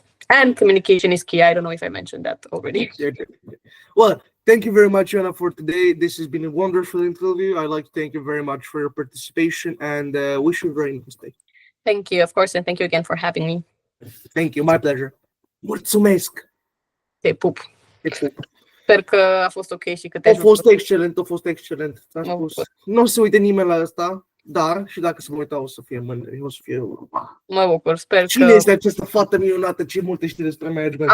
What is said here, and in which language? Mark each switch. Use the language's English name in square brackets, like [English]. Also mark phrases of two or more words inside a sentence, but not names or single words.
[English] And communication is key. I don't know if I mentioned that already. Well, thank you very much, Joanna, for today. This has been a wonderful interview. I'd like to thank you very much for your participation and wish you a very nice day. Thank you, of course, and thank you again for having me. Thank you, my pleasure. [Romanian] Mulțumesc! Te pup. Te pup. Sper că a fost ok și că te A fost excelent, a fost excelent. Nu o să uite nimeni la asta, dar și dacă se mă uita o să fie mândri, o să fie... Mă bucur, sper Cine că... este această fată minunată? Ce multe știi despre management?